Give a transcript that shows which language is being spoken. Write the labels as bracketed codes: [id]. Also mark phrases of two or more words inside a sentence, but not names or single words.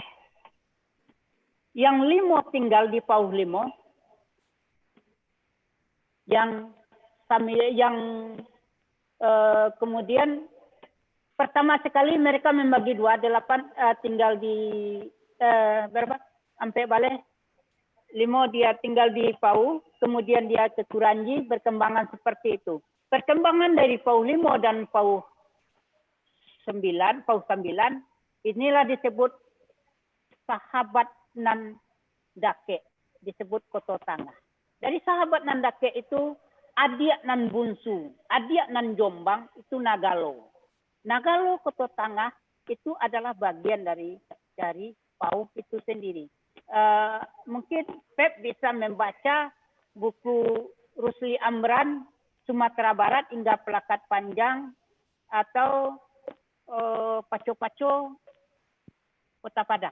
[id] Yang Limo tinggal di Pauh Limo, yang kemudian pertama sekali mereka membagi dua, 8 tinggal di berapa? Sampai Baleh. Limo dia tinggal di Pauh, kemudian dia ke Kuranji, berkembangan seperti itu. Perkembangan dari Pauh Limo dan Pauh Sembilan, inilah disebut [min] sahabat nan dake, [id] disebut Koto Tangah. Dari [min] sahabat nan dake [id] itu [min] adik nan bunsu, adik nan Jombang [id] itu Nagalo. Nagalo Koto Tangah itu adalah bagian dari Pauh itu sendiri. Mungkin Pep bisa membaca buku Rusli Amran Sumatera Barat hingga Pelakat Panjang atau Paco-Paco Kota Padang.